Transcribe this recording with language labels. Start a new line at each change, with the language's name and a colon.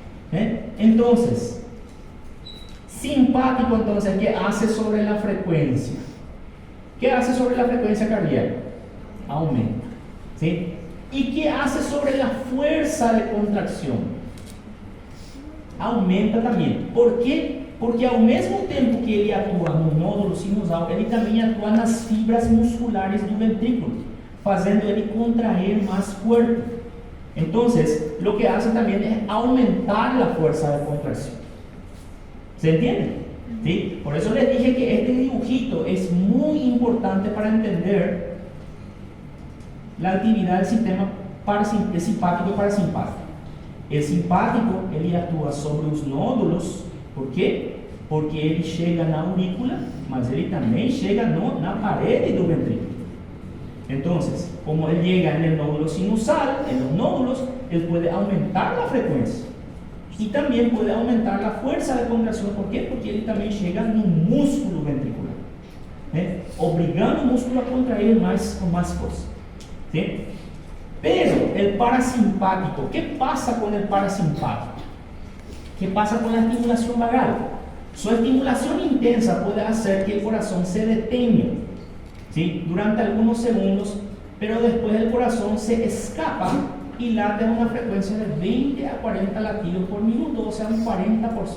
Spanish: Entonces, simpático, entonces, ¿qué hace sobre la frecuencia? ¿Qué hace sobre la frecuencia cardíaca? Aumenta, ¿sí? ¿Y qué hace sobre la fuerza de contracción? Aumenta también. ¿Por qué?
Portuguese: Porque
Spanish: al mismo tiempo que
Portuguese: ele atua no nódulo sinusal, ele também atua nas fibras musculares do ventrículo, fazendo ele
Spanish: contraer más fuerte. Entonces, lo que hace también es aumentar la fuerza de contracción. ¿Se entiende? ¿Sí? Por eso les dije que este dibujito es muy importante para entender la actividad del sistema simpático y parasimpático. El simpático,
Portuguese: ele atua sobre os nódulos. Por quê? Porque ele chega na aurícula, mas ele também chega na parede do ventrículo. Então, como ele chega no nódulo sinusal,
Spanish: en los nódulos,
Portuguese: ele pode aumentar a frequência e também pode aumentar a força de contração. Por quê? Porque ele também chega no músculo ventricular, obrigando o músculo a contrair com mais força.
Spanish: ¿Sí? Pero el parasimpático, ¿qué pasa con el parasimpático? ¿Qué pasa con la estimulación vagal? Su estimulación intensa puede hacer que el corazón se detenga, ¿sí? Durante algunos segundos, pero después el corazón se escapa y late a una frecuencia de 20 a 40 latidos por minuto, o sea, un 40% normal.